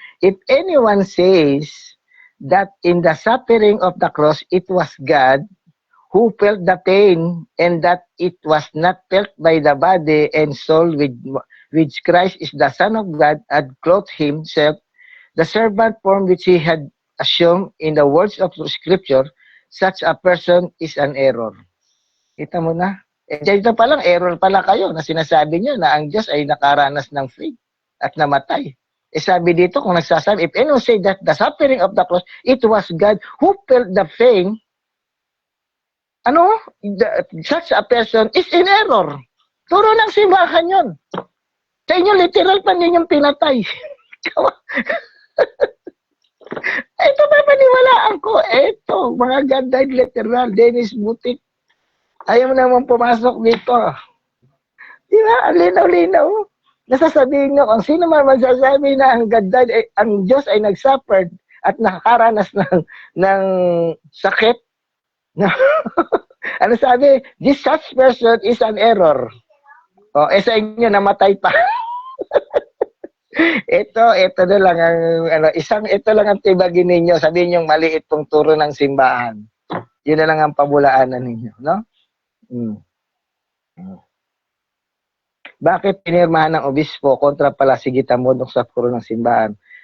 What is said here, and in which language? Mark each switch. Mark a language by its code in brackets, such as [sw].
[en] If anyone says that in the suffering of the cross, it was God who felt the pain and that it was not felt by the body and soul which Christ is the Son of God had clothed himself, the servant form which he had assumed in the words of Scripture, such a person is an error. [tl] Kita mo na? Dito pa lang, error pala kayo na sinasabi niyo na ang Diyos ay nakaranas ng faith at namatay. Sabi dito, kung nagsasabi, [en] if anyone say that the suffering of the cross, it was God who felt the pain, such a person is in error. [tl] Turo ng simbahan yun. Sa inyo, literal pa ninyong pinatay. Ito ba paniwalaan ko? Ito, mga [en] God died literal, [tl] Dennis Butik. Ayaw mo naman pumasok dito. Di ba? Ang linaw-linaw. Nasasabihin nyo, kung sino man magsasabi na ang [en] God died, [tl] ang Diyos ay nag-suffered at nakakaranas ng sakit. Ano sabi? [en] This such person is an error. [tl] Sa inyo, namatay pa. ito na lang ang, ito lang ang tibagin ninyo. Sabihin yung maliit pong turo ng simbahan. Yun na lang ang pabulaanan ninyo, no? Bakit pinirmahan ng obispo kontra pala si Gitamodok sa puro ng simbahan?